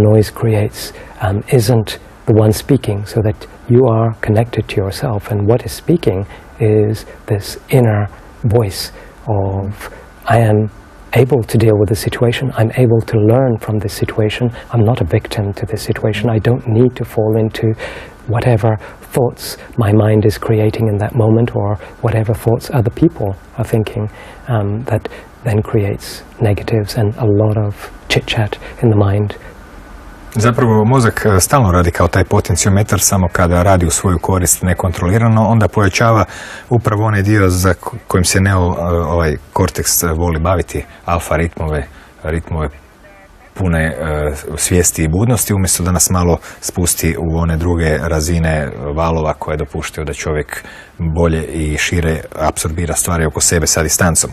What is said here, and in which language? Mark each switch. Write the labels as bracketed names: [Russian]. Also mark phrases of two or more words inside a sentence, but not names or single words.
[English] noise creates isn't the one speaking, so that you are connected to yourself, and what is speaking is this inner voice of, I am able to deal with the situation, I'm able to learn from this situation, I'm not a victim to this situation, I don't need to fall into whatever thoughts my mind is creating in that moment, or whatever thoughts other people are thinking, that then creates negatives and a lot of chit-chat in the mind. [Croatian] Zapravo mozak stalno radi kao taj potenciometar, samo kada radi u svoju korist nekontrolirano, onda pojačava upravo onaj dio za kojim se ovaj korteks voli baviti, alfa ritmove pune svijesti i budnosti, umjesto da nas malo spusti u one druge razine valova koje dopuštaju da čovjek bolje i šire apsorbira stvari oko sebe sa distancom.